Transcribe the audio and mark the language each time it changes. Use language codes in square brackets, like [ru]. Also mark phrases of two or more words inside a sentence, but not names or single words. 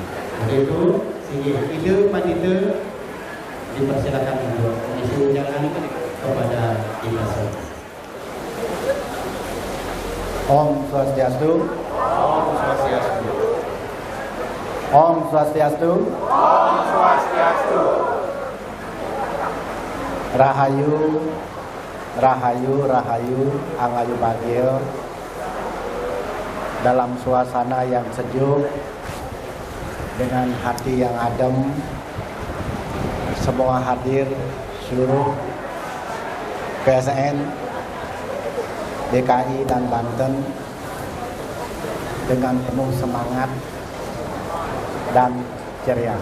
[id] Untuk itu, sehingga Ide Pandita dipersilakan untuk mengisi wejangan kepada kita semua. [sa] Om Swastiastu. Om Swastiastu. Om Swastiastu. Om Swastiastu. [jv] Rahayu, rahayu, rahayu, angayu bagio. [id] Dalam suasana yang sejuk, dengan hati yang adem, semua hadir seluruh PSN DKI dan Banten dengan penuh semangat dan ceria.